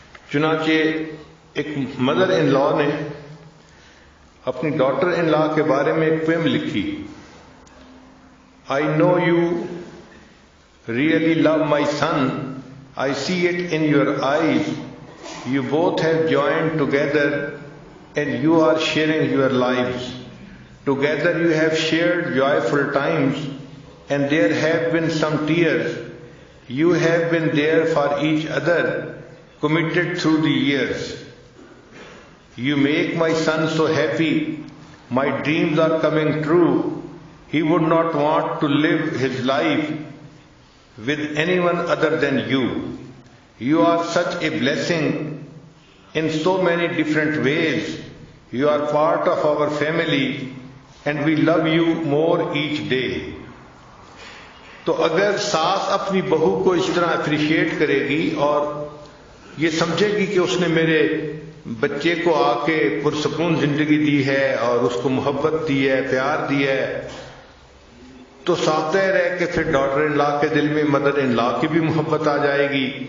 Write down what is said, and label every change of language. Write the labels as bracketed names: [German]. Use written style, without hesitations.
[Urdu] چنانچہ ایک مدر ان لا نے اپنی ڈاٹر ان لا کے بارے میں ایک پویم لکھی، [English] I know you really love my son, I see it in your eyes, you both have joined together and you are sharing your lives. Together you have shared joyful times and there have been some tears. You have been there for each other, committed through the years. You make my son so happy, my dreams are coming true. He would not want to live his life with anyone other than you. You are such a blessing in so many different ways. You are part of our family and we love you more each day. [Urdu] تو اگر ساس اپنی بہو کو اس طرح appreciate کرے گی اور یہ سمجھے گی کہ اس نے میرے بچے کو آ کے پرسکون زندگی دی ہے اور اس کو محبت دی ہے، پیار دی ہے، تو ساتھ رہ کے پھر ڈاٹر ان لا کے دل میں مدر ان لا کی بھی محبت آ جائے گی۔